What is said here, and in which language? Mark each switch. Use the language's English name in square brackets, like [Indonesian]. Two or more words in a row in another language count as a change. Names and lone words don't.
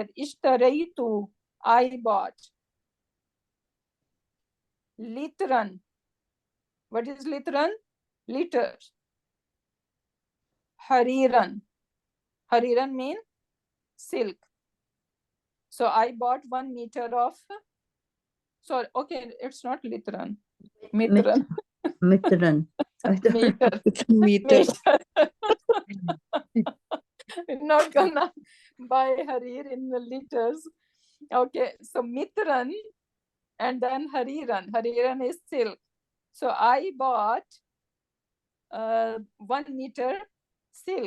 [English] Ishtaraytu, I bought. Litran. What is litran? Liter. Hariran. Hariran means silk. So I bought 1 meter of, sorry, okay, it's not litran. Mitran. Mitran. Meter. It's a meter. We're not gonna buy harir in the liters. Okay, so mitran and then hariran. Hariran is silk. So I bought 1 meter silk.